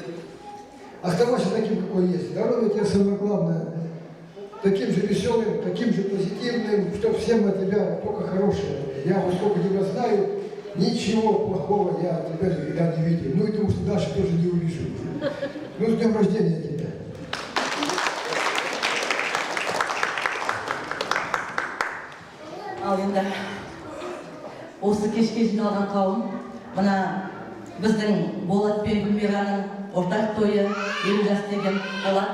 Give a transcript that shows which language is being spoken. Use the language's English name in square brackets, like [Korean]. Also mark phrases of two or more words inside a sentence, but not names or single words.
[Russian] Оставайся таким, какой есть. Здоровье тебе самое главное. Таким же веселым, таким же позитивным, что всем от тебя только хорошее. Я вот сколько тебя знаю, ничего плохого я от тебя никогда не видел. Ну и думаю, что дальше тоже не увижу. Ну, с днем рождения тебя. [Kazakh] Ал енді осы кешке жиналған қауым, мына біздің Болат пен Гүлмираның ортақ тойы 50 жас деген Болат.